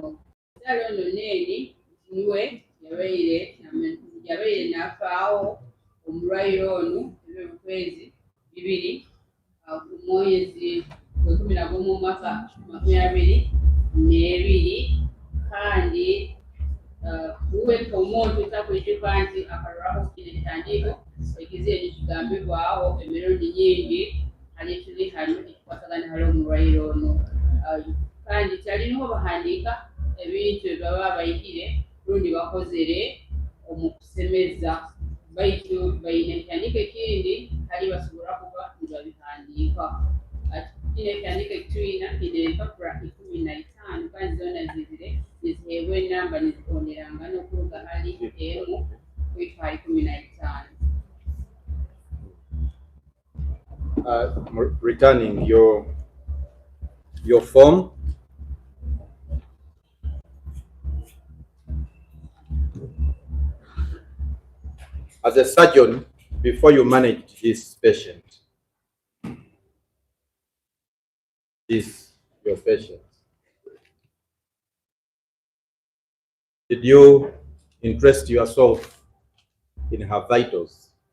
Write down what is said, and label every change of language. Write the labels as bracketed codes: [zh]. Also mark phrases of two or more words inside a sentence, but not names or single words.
[ttj] Omukyala ono Neeri niwe yabaire n'afaawo omulwaire ono eby'obukwezi 2 ku mwezi gwe 11 mu mwaka 2022 kandi uweka omuntu takwekeka nti akalwako kino ekitandiiko ekiziye nekigambibwawo emirundi nyingi hali tuli hano ekikwasagana hali omulwaire ono kandi kyalinaho bahandiika ebintu ebaba bayitire lundi bakozere omukusemeza baitu balina ekitandiiko ekindi hali basobola kuba nibabihandiika. Kino ekitandiiko ekitulina kino empapula 15 kandi zona zizire niziheebwa enamba nizikonderanga n'okuruga hali emu kwitwa 15. [en] Returning your form. As a surgeon, before you manage this patient, this your patient, did you interest yourself in her vitals?